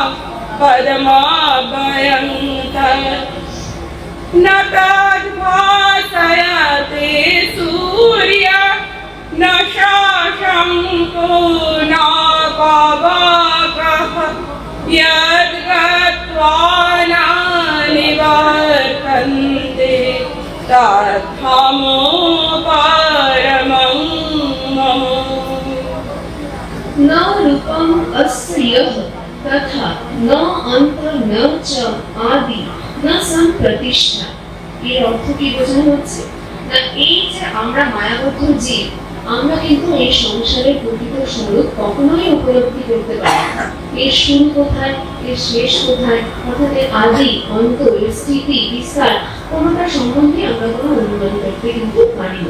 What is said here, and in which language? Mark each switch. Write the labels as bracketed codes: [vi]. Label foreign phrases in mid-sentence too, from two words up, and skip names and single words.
[sa] पदमाभयन्तः न तद्भासयते सूर्य न शशाङ्को न पावकः यद्गत्वा न निवर्तन्ते तद्धमो परमं मम। न रूपम अस्य यः तथा न अंत न च आदि न संप्रतिष्ठा। [bn] এর অর্থ কি বোঝানো হচ্ছে না, এই যে আমরা মায়াবদ্ধ জীব, আমরা কিন্তু এই সংসারের প্রকৃত স্বরূপ কখনোই উপলব্ধি করতে পারি না। এর শুরু কোথায়, এর শেষ কোথায়, অর্থাৎ এর আদি অন্ত, এর স্থিতি বিস্তার কোনোটা সম্বন্ধে আমরা কোনো অনুমান করতে কিন্তু পারি না।